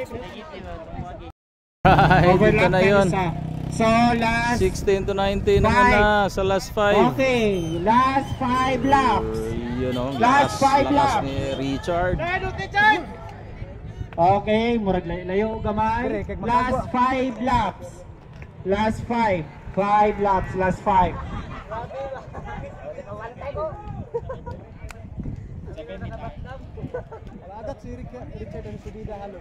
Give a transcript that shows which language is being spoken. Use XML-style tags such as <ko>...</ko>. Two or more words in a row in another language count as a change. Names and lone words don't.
<tl>Right, ito na yun.</tl> <en>So last</en> <tl>16 to 19 naman na sa last 5.</tl> <en>Okay, last 5 laps.</en> <tl>Yun o,</tl> <en>Last 5 laps.</en> <tl>ni Richard.</tl> <ceb>Okay, murag layo gamay.</ceb> <en>Last 5 laps. Last 5. 5 laps, last 5.</en> <ceb>Adat si Richard ang subida halos.</ceb>